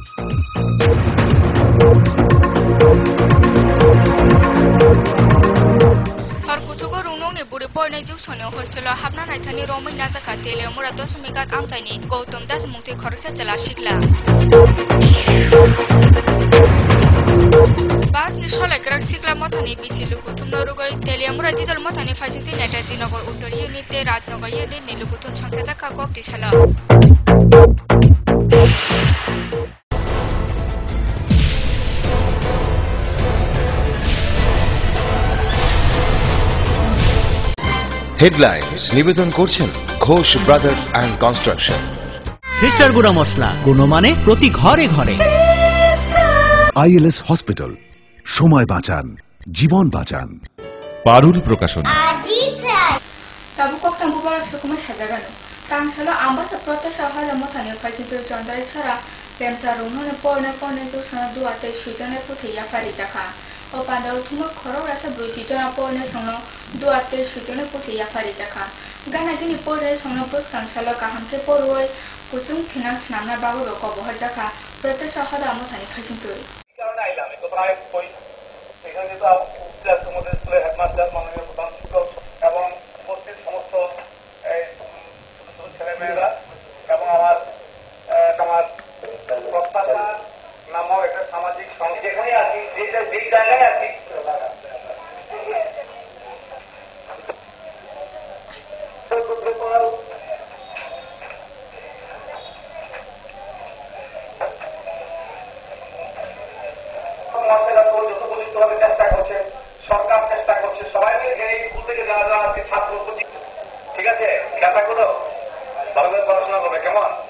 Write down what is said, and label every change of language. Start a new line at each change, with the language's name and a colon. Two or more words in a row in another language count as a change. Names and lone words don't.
Kok Borok: Harkutugo runong ni buri porne juksone hostel habna naithani romai na jaka tele mura 2.8 amchaini Gautam Das mungti khoroksa chala shikla. Baat ni sholai krak sikla mothani bisi lukuthum norugoi teliamura jidol mothani fajiti Netaji Nagar Uttor Unit te Rajnagar Unit ni lukuthum songkha jaka kokti chala.
Bangla: হেডলাইন্স নিবেদন করছেন ঘোষ ব্রাদার্স অ্যান্ড কনস্ট্রাকশন। সিস্টার গুড়া মশলা গুণমানে প্রতি ঘরে ঘরে। ILS হসপিটাল, সময় বাঁচান, জীবন বাঁচান। পারুল প্রকাশন।
Kok Borok: Tabu kok tambu barak sukuma sajagano. Tangsalo ambas oprota sahada motane fajitu chondre chora remcha rungone porne juksana duate sujane puthi ya fadi jaka. O pandal thuma khoro rasa bruji jona porne sono duate sujane puthi ya fadi jaka. Gana gini porre sono pus kangsalo kahamke poroi puchung thinak snamna babu roko bohar jaka prota sahada motane fajitu.
Bangla: কারণে আইলাম তো প্রায় কই এখানে যেহেতু তোমাদের স্কুলের হেডমাস্টার মাননীয় প্রধান শিক্ষক এবং উপস্থিত সমস্ত ছোট ছোট ছেলেমেয়েরা এবং আমার প্রত্যাশা নামক একটা সামাজিক সংস্থা যেখানে আছি যে জায়গায় আছি চেষ্টা করছে, সরকার চেষ্টা করছে, সবাই মিলে এই স্কুল থেকে যারা আছে ছাত্র ঠিক আছে খেলা করো, ভালো করে পড়াশোনা করবে কেমন।